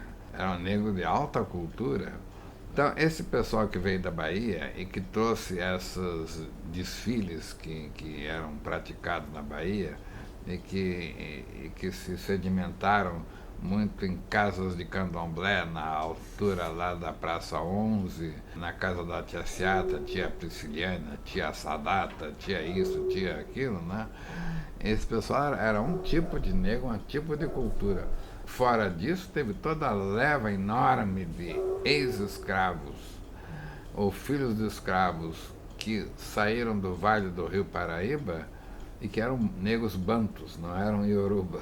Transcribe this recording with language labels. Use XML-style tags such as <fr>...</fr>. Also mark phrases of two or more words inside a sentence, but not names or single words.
<pt>Eram negros de alta cultura. Então, esse pessoal que veio da Bahia e que trouxe esses desfiles que eram praticados na Bahia e que se sedimentaram muito em casas de candomblé, na altura lá da Praça 11, na casa da tia Seata, tia Prisciliana, tia Sadata, tia isso, tia aquilo, né? Esse pessoal era um tipo de negro, um tipo de cultura. Fora disso, teve toda a leva enorme de ex-escravos, ou filhos de escravos, que saíram do Vale do Rio Paraíba e que eram negros bantus, não eram Yoruba.</pt>